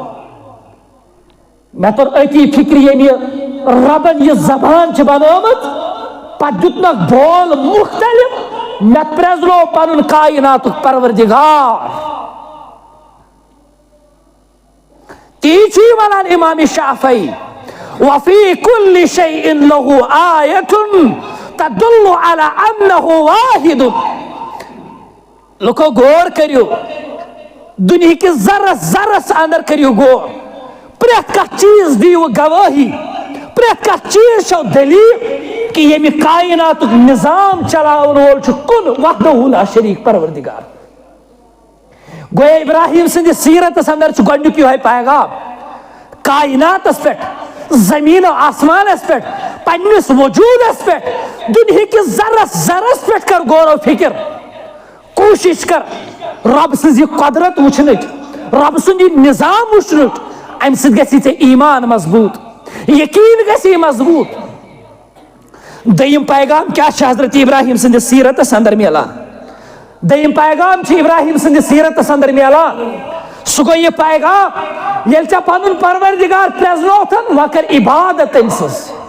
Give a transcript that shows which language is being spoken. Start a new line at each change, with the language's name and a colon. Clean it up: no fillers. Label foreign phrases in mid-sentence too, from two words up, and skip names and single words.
Kashmiri: مےٚ توٚر أتی فکرِ ییٚمہِ ربن یہِ زبان چھِ بنٲومٕژ پتہٕ دیُتنکھ بول مختلف مےٚ پرٛزنوو پنُن کائناتُک پروردگار تی چھُ یہِ ونان امام شافعی
Arabic: وفی کل شیء له آیۃ تدل علی انہ واحد
Kashmiri: لوکو غور کریو دنیا کس ذرس ذرس اندر کریو غور پریت کانٛہہ چیز دیو گواہی پریت کانٛہہ چیز چھو دلیل کہ ییٚمہِ کائناتُک نظام چلاون وول چھُ کُن
Arabic: وحدہ لا شریک
Kashmiri: پروردگار گویا ابراہیم سٕنٛدِ سیرتس اندر چھُ گۄڈنیُک یِہوے پیغام کائناتس پٮ۪ٹھ زمین و آسمانس پہ پنس وجودس پہ دنیا کس ذرس ذرس پہ کر غور و فکر کوشش کر رب سز یہ قدرت وچھنچ رب سند یہ نظام وچھنچ ام سۭتۍ گژھی ژےٚ ایمان مضبوط یقین گژھی مضبوط دوٚیِم پیغام کیا چھُ حضرت ابراہیم سٕنٛدِس سیرتس اندر میلان دوٚیِم پیغام چھُ ابراہیم سٕنٛدِس سیرتس اندر میلان سُہ گوٚو یہِ پیغام ییٚلہِ ژےٚ پنُن پروردگار پرٛزنوتھن وۄنۍ کر عبادت تٔمۍ سٕنٛز